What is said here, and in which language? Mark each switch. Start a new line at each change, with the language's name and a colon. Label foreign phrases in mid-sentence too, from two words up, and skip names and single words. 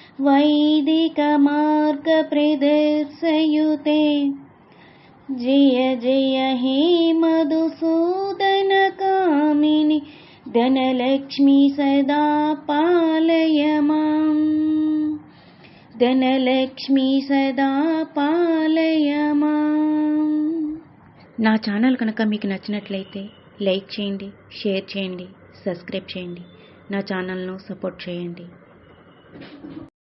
Sanskrit: वैदिकमार्गप्रदर्शयुते जय जय हे मधुसूदनकामिनि धनलक्ष्मी सदा पालय मां धनलक्ष्मी सदा पालय मां।
Telugu: నా ఛానల్ కనుక మీకు నచ్చినట్లయితే లైక్ చేయండి, షేర్ చేయండి, సబ్స్క్రైబ్ చేయండి. నా ఛానల్ను సపోర్ట్ చేయండి.